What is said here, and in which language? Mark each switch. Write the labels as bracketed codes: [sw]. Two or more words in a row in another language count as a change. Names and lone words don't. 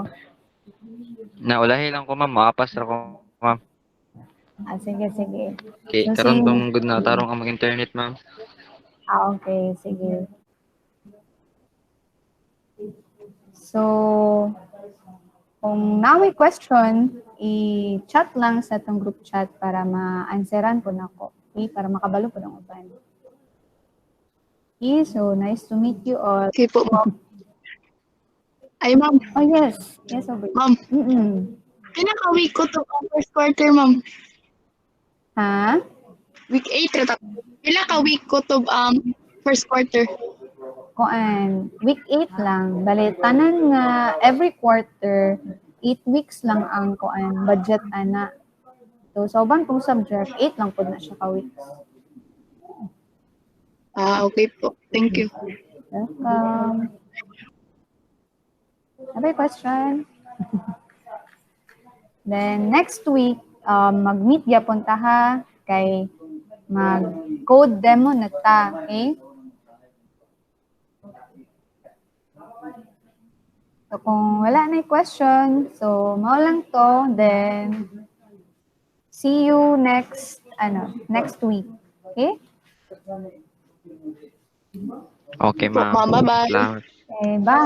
[ceb] Naulahi lang ko, ma'am. Maapas ra ko, ma'am. Ah, sige, sige. Okay, So, si... karon tong good na tarong ang mag-internet, ma'am. Ah, okay. Sige. So, kung may question, i-chat lang sa itong [en] group chat [ceb] para ma-answeran po na ko. Okay? Para makabalo po ng uban. [en] Okay, so nice to meet you all. [ceb] Okay po, ma'am. Ay, ma'am. [en] Oh, yes. Yes, over. [ceb] Ma'am, Mm-mm. pinaka-week ko to ang [en] first quarter, [ceb] ma'am. Ha? Week 8, rata. Pinaka-week ko to [en] first quarter. [ceb] Kuan, week 8 lang. Bali, tanan nga [en] every quarter, [ceb] 8 weeks lang ang kuan budget ana. So, sa uban kong subject, 8 lang po na siya ka-weeks. Ah, okay po. [en] Thank you. Welcome. Have a question? [ceb] Then, next week, mag-meet yapon ta ha, kay mag- [en] code demo [ceb] na ta, okay? So, kung wala na question, so, mao lang to, then, [en] see you next week. [ceb] Okay? Okay, Po, ma'am. ma'am. Bye-bye. Salamat. Okay, Bye,